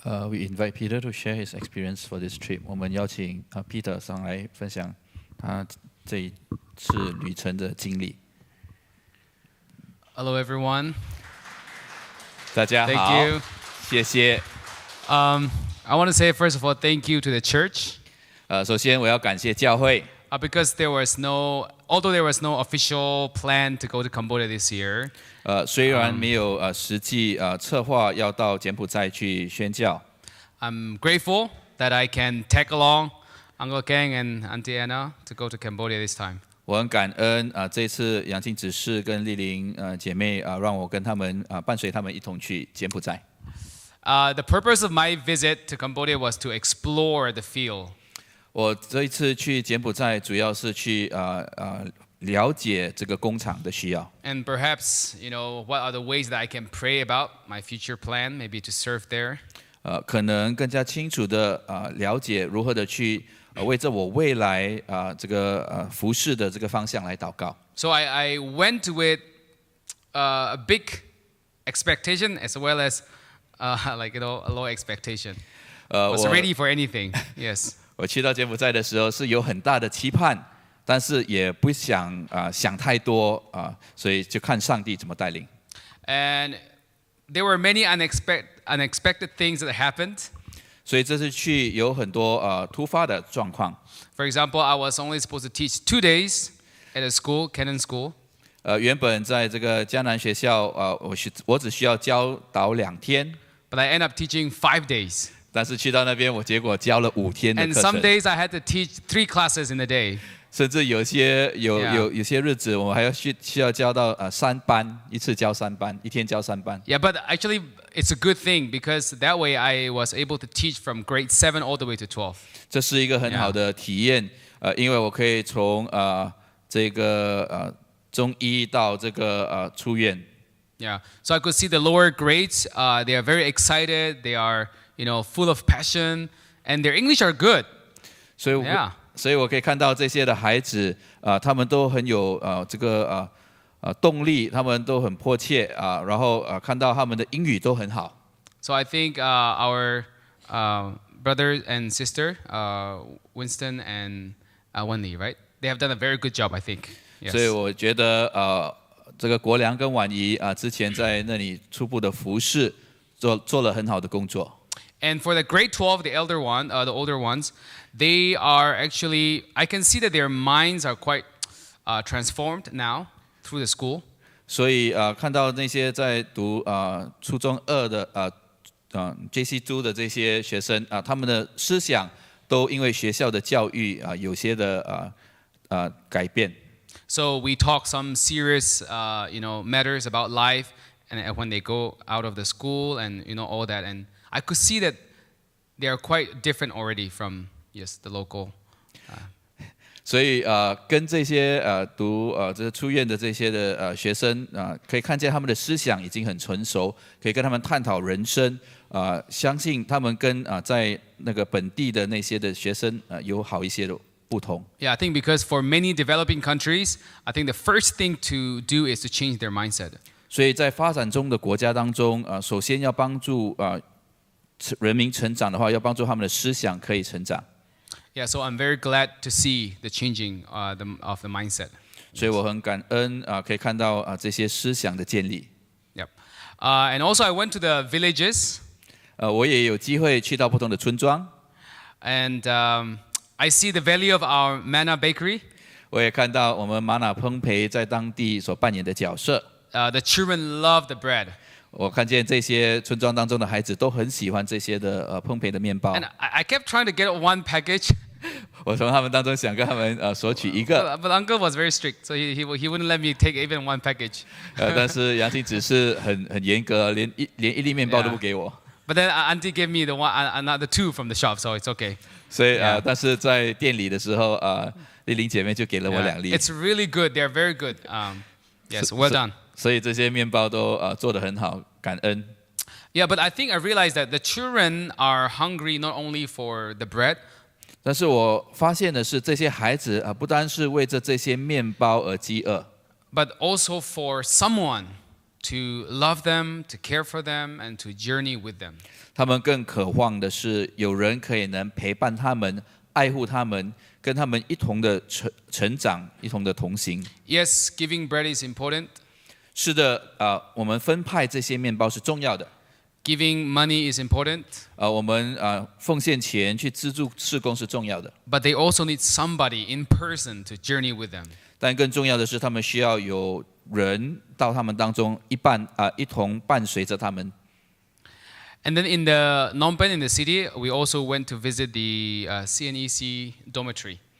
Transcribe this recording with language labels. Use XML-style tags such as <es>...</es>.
<en>We invite Peter to share his experience for this trip.</en> <zh>我们邀请Peter 上来分享他这一次旅程的经历。</zh> <en>Hello, everyone.</en> <zh>大家好，</zh> <en>Thank you.</en> <zh>谢谢。</zh> <en>I want to say, first of all, thank you to the church</en> <zh>首先我要感谢教会，</zh> <en>because although there was no official plan to go to Cambodia this year,</en> <zh>虽然没有实际策划要到柬埔寨去宣教，</zh> <en>I'm grateful that I can tag along Uncle Kang and Auntie Anna to go to Cambodia this time.</en> <zh>我很感恩这次杨静执事跟丽玲姐妹让我跟他们伴随他们一同去柬埔寨。</zh> <en>The purpose of my visit to Cambodia was to explore the field.</en> <zh>我这一次去柬埔寨主要是去了解这个工厂的需要。</zh> <en>And perhaps, what are the ways that I can pray about my future plan, maybe to serve there.</en> <zh>可能更加清楚的了解如何的去为着我未来这个服侍的这个方向来祷告。</zh> <en>So I went with a big expectation as well as a low expectation. Was ready for anything. Yes.</en> <zh>我去到柬埔寨的时候是有很大的期盼，但是也不想想太多所以就看上帝怎么带领。</zh> <en>And there were many unexpected things that happened.</en> <zh>所以这次去有很多突发的状况。</zh> <en>For example, I was only supposed to teach 2 days at a school, Canon School.</en> <zh>原本在这个江南学校我只需要教导2天，</zh> <en>But I ended up teaching 5 days.</en> <zh>但是去到那边我结果教了5天的</zh> <en>And</en> <zh>课</zh> <en>some</en> <zh>程。</zh> <en>days I had to teach 3 classes in a day.</en> <zh>甚至有些日子，我们还要需要教到3班，一次教3班，一天教3班。</zh> <en>Yeah, but actually it's a good thing because that way I was able to teach from grade 7 all the way to 12.</en> <zh>这是一个很好的体验，因为我可以从这个中一到这个出院。</zh> <en>Yeah, so I could see the lower grades. They are very excited. They are, full of passion, and their English are good.</en> <zh>所以我可以看到这些的孩子他们都很有这个动力，他们都很迫切然后看到他们的英语都很好。</zh> <en>So I think our brother and sister, Winston and Wenli, right? They have done a very good job, I think. Yes.</en> <zh>所以我觉得这个国良跟婉仪之前在那里初步的服侍做了很好的工作。</zh> <en>And for the grade 12, the older ones, they are actually, I can see that their minds are quite transformed now through the school.</en> <zh>所以看到那些在读初中2的JC2 的这些学生他们的思想都因为学校的教育有些的改变。</zh> <en>So we talk some serious, matters about life, and when they go out of the school, and all that, and I could see that they are quite different already from the local.</en> <zh>所以跟这些读这出院的这些的学生可以看见他们的思想已经很成熟，可以跟他们探讨人生相信他们跟在那个本地的那些的学生有好一些的不同。</zh> <en>Yeah, I think because for many developing countries, I think the first thing to do is to change their mindset.</en> <zh>所以在发展中的国家当中首先要帮助人民成长的话，要帮助他们的思想可以成长。</zh> <en>Yeah, so I'm very glad to see the changing of the mindset.</en> <zh>所以我很感恩可以看到这些思想的建立。</zh> <en>Yep. And also I went to the villages.</en> <zh>我也有机会去到不同的村庄。</zh> <en>And I see the value of our Manna Bakery.</en> <zh>我也看到我们玛瑙烘焙在当地所扮演的角色。</zh> <en>The children love the bread.</en> <zh>我看见这些村庄当中的孩子都很喜欢这些的烘焙的面包。</zh> <en>And I kept trying to get one package.</en> <zh>我从他们当中想跟他们索取一个。</zh> <en>But Uncle was very strict, so he wouldn't let me take even one package.</en> <zh>但是杨静只是很严格，连一粒面包都不给我。</zh> <en>But then Auntie gave me the one, another 2 from the shop, so it's okay.</en> <zh>所以</zh> <en>Yeah.</en> <zh>但是在店里的时候丽玲姐妹就给了我</zh> <en>Yeah.</en> <zh>2粒。</zh> <en>It's really good. They're very good. Yes, well done.</en> <zh>所以这些面包都做得很好，感恩。</zh> <en>Yeah, but I think I realized that the children are hungry not only for the bread,</en> <zh>但是我发现的是，这些孩子不单是为着这些面包而饥饿，</zh> <en>but also for someone to love them, to care for them, and to journey with them.</en> <zh>他们更渴望的是有人可以能陪伴他们、爱护他们，跟他们一同的成长，一同的同行。</zh> <en>Yes, giving bread is important.</en> <zh>是的，我们分派这些面包是重要的。</zh> <en>Giving money is important.</en> <zh>我们奉献钱去资助事工是重要的，</zh> <en>But they also need somebody in person to journey with them.</en> <zh>但更重要的是，他们需要有人到他们当中一同伴随着他们。</zh> <en>And then in the Phnom Penh in the city, we also went to visit the CNEC dormitory.</en>